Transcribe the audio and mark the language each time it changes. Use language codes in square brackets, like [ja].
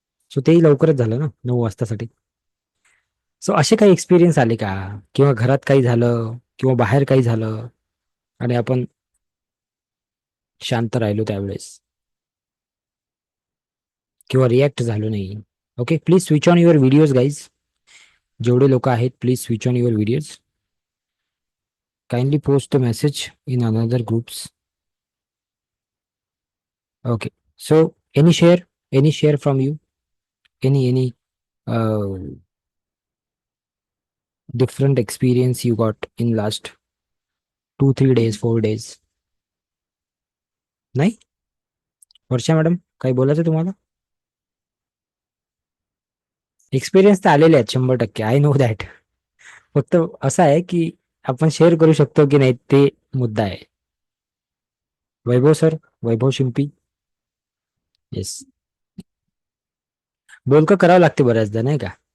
[mr] So तेही लवकरच झालं ना 9 वाजतासाठी. सो असे काही एक्सपिरियन्स आले का, किंवा घरात काही झालं किंवा बाहेर काही झालं आणि आपण शांत राहिलो त्यावेळेस किंवा रिॲक्ट झालो नाही? [en] Okay, please switch on your videos guys. [mr] जेवढे लोक आहेत [en] Please switch on your videos. Kindly post the message in another groups. Okay, so any share from you, any different experience you got in last 2 3 days 4 days? [mr] नाही? वर्षा madam, काही बोलायचं तुम्हाला? Experience तर आलेले आहेत 100%, [en] I know that. [mr] फक्त असं आहे की आपण शेअर करू शकतो की नाही ते मुद्दा आहे. वैभव सर, वैभव शिंपी. येस, बोलकं करावं लागते बऱ्याचदा, नाही का?